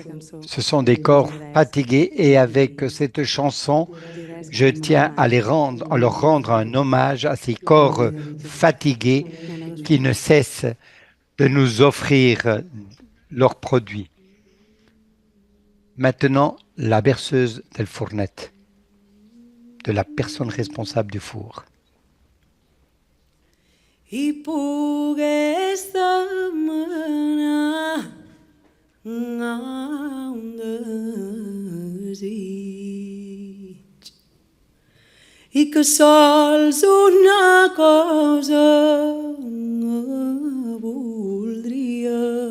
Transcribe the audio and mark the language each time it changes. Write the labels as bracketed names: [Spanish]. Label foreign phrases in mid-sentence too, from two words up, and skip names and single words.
[French] Ce sont des corps fatigués et avec cette chanson, je tiens à leur rendre un hommage à ces corps fatigués qui ne cessent de nous offrir leurs produits. Maintenant, la berceuse [Catalan] del fournet, [French] de la personne responsable du four. [Catalan] I pogués demanar un desig i que sols una cosa voldria,